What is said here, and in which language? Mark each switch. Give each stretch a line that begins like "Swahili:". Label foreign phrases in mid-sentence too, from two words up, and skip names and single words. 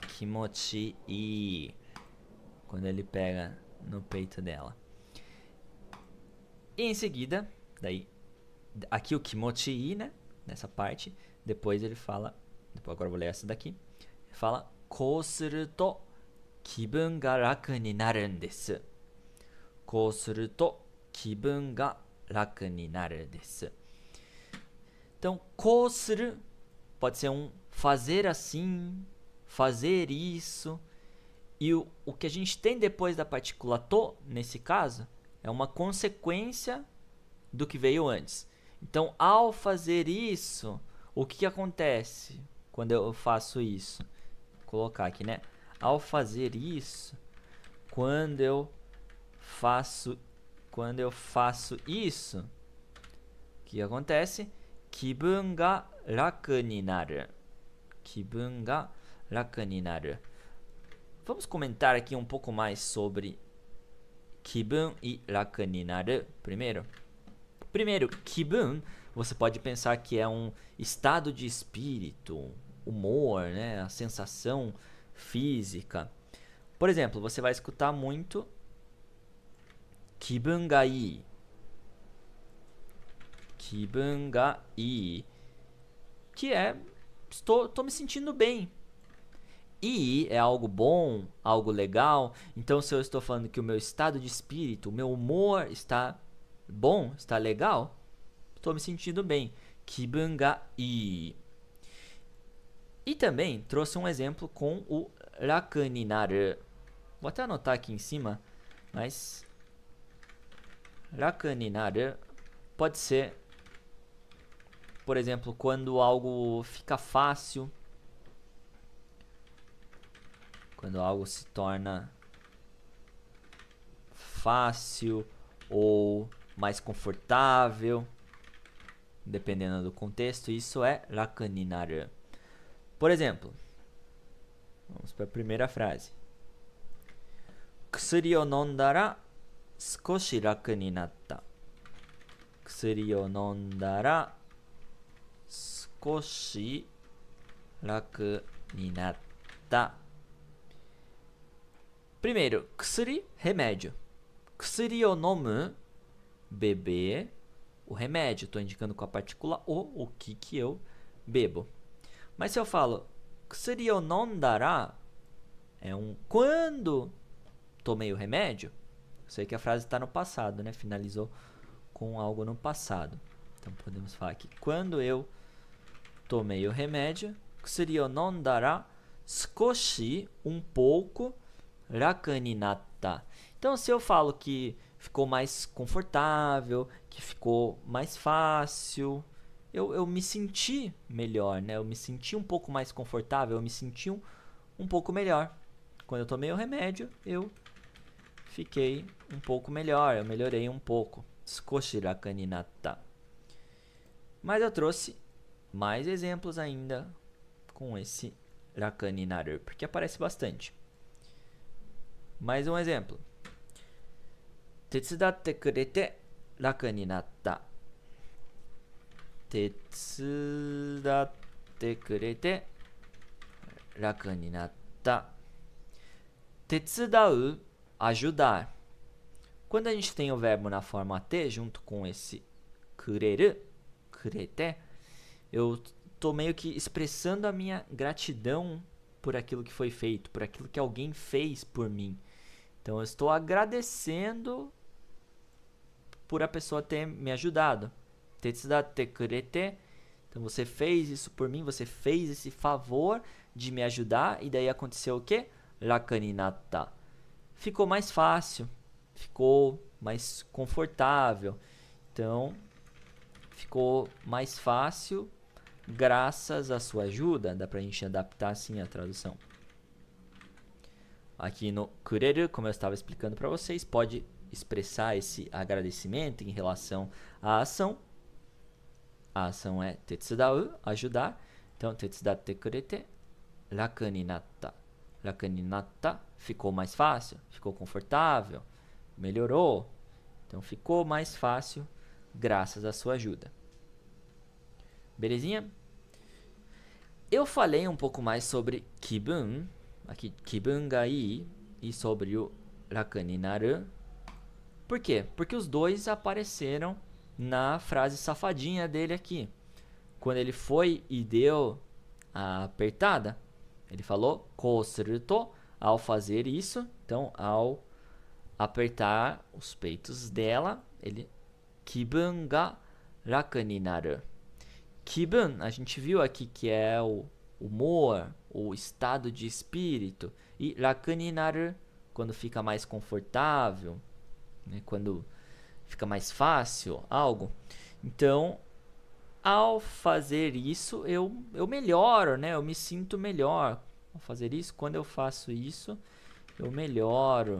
Portuguese: Kimochi. Quando ele pega no peito dela. E em seguida, daí, aqui o kimochi, né? Nessa parte. Depois ele fala, agora eu vou ler essa daqui. Ele fala,
Japanese: こうすると気分が楽になるです. こうすると気分が楽になるです.
Portuguese: Então,
Japanese: こうする
Portuguese: pode ser um fazer assim, fazer isso. E o que a gente tem depois da partícula to, nesse caso, é uma consequência do que veio antes. Então, ao fazer isso, o que acontece quando eu faço isso? Vou colocar aqui, né? Ao fazer isso, quando eu faço isso, o que acontece?
Japanese: 気分が楽になる。気分が楽になる.
Portuguese: Vamos comentar aqui um pouco mais sobre kibun e
Japanese: 楽になる
Portuguese: primeiro. Primeiro, kibun, você pode pensar que é um estado de espírito, humor, né? A sensação física. Por exemplo, você vai escutar muito
Japanese: 気分がいい. 気分がいい.
Portuguese: Que é, estou me sentindo bem. E é algo bom, algo legal. Então, se eu estou falando que o meu estado de espírito, o meu humor está bom, está legal, estou me sentindo bem.
Japanese: 気分がいい.
Portuguese: E também trouxe um exemplo com o
Japanese: 楽になる.
Portuguese: Vou até anotar aqui em cima, mas
Japanese: 楽になる
Portuguese: pode ser, por exemplo, quando algo fica fácil. Quando algo se torna fácil ou mais confortável, dependendo do contexto, isso é
Japanese: 楽になる.
Portuguese: Por exemplo, vamos para a primeira frase.
Japanese: 薬を飲んだら少し楽になった. 薬を飲んだら少し楽になった.
Portuguese: Primeiro, kusuri, remédio.
Japanese: 薬を飲む,
Portuguese: beber o remédio. Estou indicando com a partícula o que eu bebo. Mas se eu falo
Japanese: 薬を飲んだら,
Portuguese: é um quando tomei o remédio. Eu sei que a frase está no passado, né? Finalizou com algo no passado. Então podemos falar que quando eu tomei o remédio,
Japanese: 薬を飲んだら,
Portuguese: sukoshi, um pouco,
Japanese: 楽になった.
Portuguese: Então, se eu falo que ficou mais confortável, que ficou mais fácil, eu me senti melhor, né? Eu me senti um pouco mais confortável, eu me senti um pouco melhor. Quando eu tomei o remédio, eu fiquei um pouco melhor, eu melhorei um pouco.
Japanese: 少し楽になった.
Portuguese: Mas eu trouxe mais exemplos ainda com esse
Japanese: 楽になる,
Portuguese: porque aparece bastante. Mais um exemplo.
Japanese: 手伝ってくれて楽になった. 手伝ってくれて楽になった.
Portuguese: Tetsudau, ajudar. Quando a gente tem o verbo na forma T junto com esse kureru, kurete, eu tô meio que expressando a minha gratidão por aquilo que foi feito, por aquilo que alguém fez por mim. Então, eu estou agradecendo por a pessoa ter me ajudado.
Japanese: 手伝ってくれて.
Portuguese: Então, você fez isso por mim, você fez esse favor de me ajudar. E daí aconteceu o quê?
Japanese: 楽になった.
Portuguese: Ficou mais fácil, ficou mais confortável. Então, ficou mais fácil graças à sua ajuda. Dá pra gente adaptar assim a tradução. Aqui no kureru, como eu estava explicando para vocês, pode expressar esse agradecimento em relação à ação. A ação é tetsudau, ajudar. Então,
Japanese: 手伝ってくれて楽になった. 楽になった,
Portuguese: ficou mais fácil, ficou confortável, melhorou. Então, ficou mais fácil graças à sua ajuda. Belezinha? Eu falei um pouco mais sobre kibun, aqui,
Japanese: 気分がいい,
Portuguese: e sobre o
Japanese: 楽になる.
Portuguese: Por quê? Porque os dois apareceram na frase safadinha dele aqui. Quando ele foi e deu a apertada, ele falou
Japanese: こうすると,
Portuguese: ao fazer isso. Então, ao apertar os peitos dela, ele
Japanese: 気分が楽になる.
Portuguese: Kibun, a gente viu aqui que é o humor, o estado de espírito. E
Japanese: 楽になる,
Portuguese: quando fica mais confortável, né, quando fica mais fácil algo. Então, ao fazer isso, eu melhoro, né? Eu me sinto melhor. Ao fazer isso, quando eu faço isso, eu melhoro.